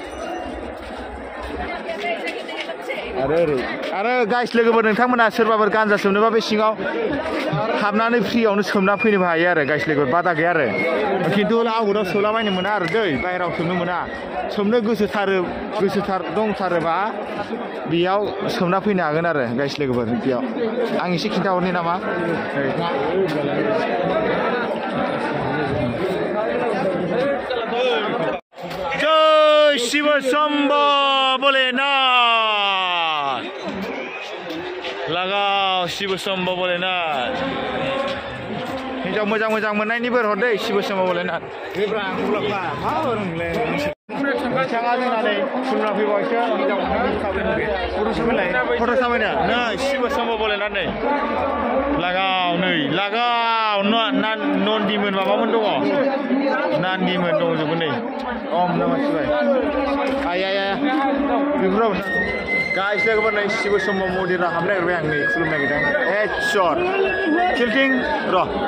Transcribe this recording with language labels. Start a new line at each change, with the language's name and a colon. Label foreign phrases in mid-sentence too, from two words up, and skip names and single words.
Bodo: आरो गाइस लोगोफोर नोंथांमोना सोरबाफोर गान्जा सोबनोबा बे सिङाव हाबनानै फ्रियावनो सोमना फैनोबो हायो आरो गाइस लोगोफोर बादा गैया आरो खिन्थु आउटआव सोलाबायनो मोना आरो दै बाहेरायाव सोमनो मोना सोमनो गोसोथार दंथारोबा बेयाव सोमना फैनो हागोन आरो गाइस लोगोफोर बेयाव आं एसे खिन्थाहरनि नामा जय शिव शम्भ भोलेनाथ लगाव शिव शम्भ भोलेनाथ हिन्जाव मोजां मोजां मोननायनि बोर हर दै शिव शम्भ भोलेनाथ बिथाङा जोंना नै खुलुमना फैबायसो फट' साफायनो नै शिव शम्भ भोलेनाथ नै लागाव नन्दिमोन माबामोन दङ नान्दिमोन दंजोबो नै
Sanskrit: ओम नमः शिवाय
Bodo: आया बेफोराव गाइस लोगोफोर नै शिव शम्भ मन्दिराव हाबनो नागिरबाय आं नै खुलुमनो नागिरदों एचर थिल्टिं र'